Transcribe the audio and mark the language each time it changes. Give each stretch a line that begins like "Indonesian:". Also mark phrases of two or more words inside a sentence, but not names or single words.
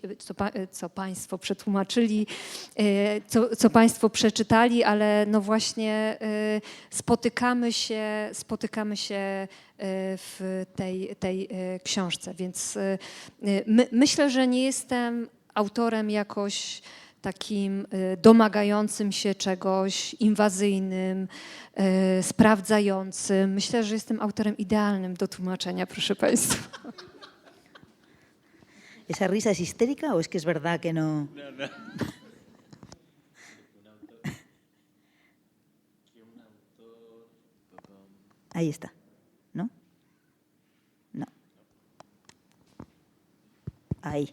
Polish: co Państwo przetłumaczyli, co Państwo przeczytali, ale no właśnie spotykamy się w tej książce, więc myślę, że nie jestem autorem jakoś takim domagającym się czegoś, inwazyjnym, sprawdzającym. Myślę, że jestem autorem idealnym do tłumaczenia, proszę Państwa.
Spanish: ¿Esa risa es histérica o es que es verdad que no? Ahí está. ¿No? No. Ahí.